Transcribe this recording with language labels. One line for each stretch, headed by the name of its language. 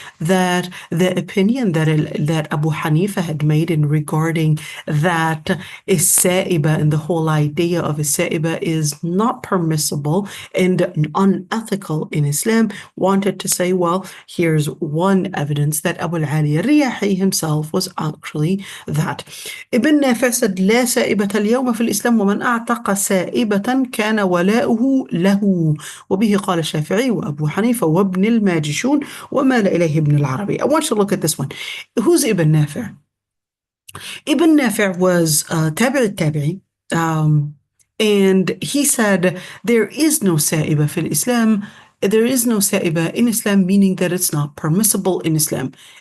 English: that the opinion that Abu Hanifa had made in regarding that is Sa'iba, and the whole idea of a Sa'iba is not permissible and unethical in Islam, wanted to say, well, here's one evidence that Abu al-Ali al-Riyahi himself was actually that.
Arabic: Ibn Nafi said, لا سائبة اليوم في الإسلام ومن أعتق سائبة كان ولاؤه له. وبه قال الشافعي وأبو حنيفة وابن الماجشون ومال إليه ابن العربي.
English: I want you to look at this one. Who's Ibn Nafi? Ibn Nafi was tabi'i tabi'i, and he said there is no sa'iba fil Islam. There is no sa'iba in Islam, meaning that it's not permissible in Islam.